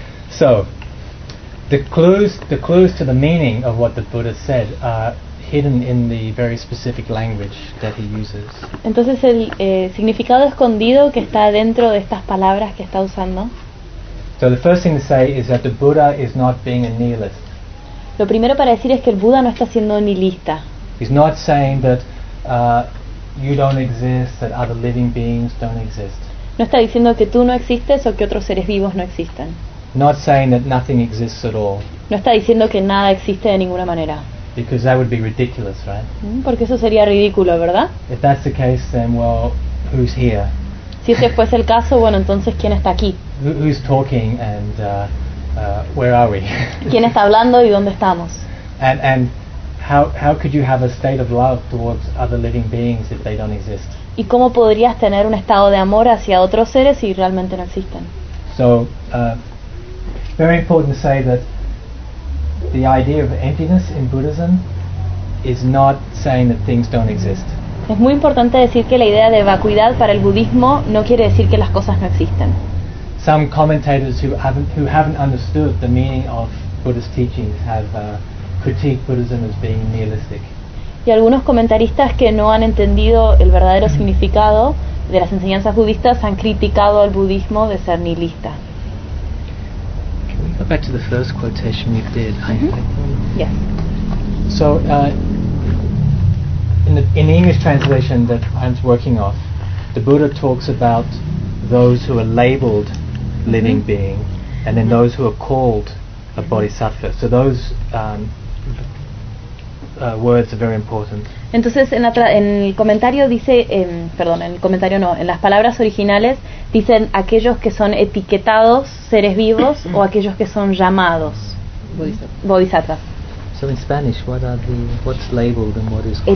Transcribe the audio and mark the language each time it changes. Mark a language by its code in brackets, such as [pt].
[en] So, the clues to the meaning of what the Buddha said are hidden in the very specific language that he uses. [es] Entonces el significado escondido que está dentro de estas palabras que está usando. [en] So the first thing to say is that the Buddha is not being a nihilist. [es] Lo primero para decir es que el Buda no está siendo nihilista. [en] He's not saying that you don't exist, that other living beings don't exist. [es] No está diciendo que tú no existes o que otros seres vivos no existen. [en] Not saying that nothing exists at all. [es] No está diciendo que nada existe de ninguna manera. [en] Because that would be ridiculous, right? [es] Porque eso sería ridículo, ¿verdad? [en] If that's the case, then well, who's here? [es] Si ese fuese el caso, bueno, entonces ¿quién está aquí? [en] Who's talking and where are we? [es] ¿Quién está hablando y dónde estamos? [en] And how could you have a state of love towards other living beings if they don't exist? [es] ¿Y cómo podrías tener un estado de amor hacia otros seres si realmente no existen? [en] So, very important to say that the idea of emptiness in Buddhism is not saying that things don't exist. [es] Es muy importante decir que la idea de vacuidad para el budismo no quiere decir que las cosas no existen. [en] Some commentators who haven't understood the meaning of Buddhist teachings have critiqued Buddhism as being nihilistic. [es] Y algunos comentaristas que no han entendido el verdadero significado de las enseñanzas budistas han criticado al budismo de ser nihilista. [en] Can we go back to the first quotation you did? Yes. So in the English translation that I'm working off, the Buddha talks about those who are labeled living being, and then those who are called a bodhisattva. So those words are very important. [es] Entonces, en las palabras originales dicen aquellos que son etiquetados seres vivos o aquellos que son llamados bodhisattvas. [en] So in Spanish, what's labeled and what is called?